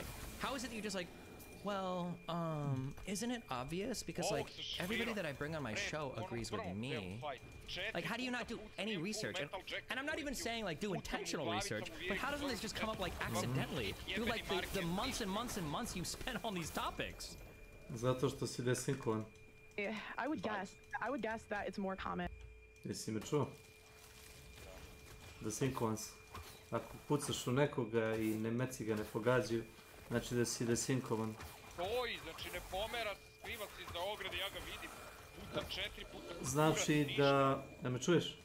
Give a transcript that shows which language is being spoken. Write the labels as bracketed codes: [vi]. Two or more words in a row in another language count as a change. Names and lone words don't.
[en] How is it that you're just like, well, isn't it obvious? Because, like, everybody that I bring on my show agrees with me. Like, how do you not do any research? And I'm not even saying, like, do intentional research, but how doesn't this just come up, like, accidentally? Through, like, the months and months and months you spent on these topics. [sr] Zato što si desinkovan. [en] I would guess that it's more common. [sr] Jesi me čuo? Desinkovan si. Ako pucaš u nekoga I nemeci ga ne pogađaju, znači da si desinkovan. Stoji, znači ne pomera, skriva se iza ograde, ja ga vidim. Puta 4 puta. Znači da... Da me čuješ?